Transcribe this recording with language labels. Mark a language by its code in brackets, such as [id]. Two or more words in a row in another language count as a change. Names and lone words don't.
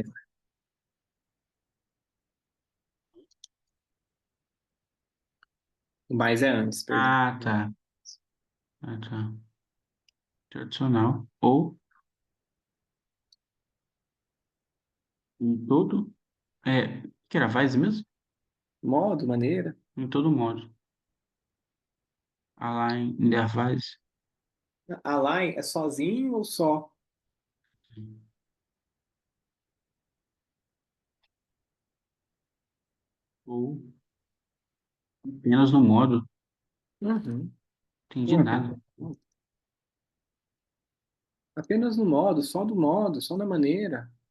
[pt] mais. O mais é antes, perdão. Ah, tá. Ah, tá. Tradicional. Ou em todo. Que era Weise mesmo? Modo, maneira. Em todo modo. [de] Allein in der Weise. [pt] Allein é sozinho ou só? Ou Apenas no modo. Uhum. Entendi Pô, nada. apenas no modo, só na maneira.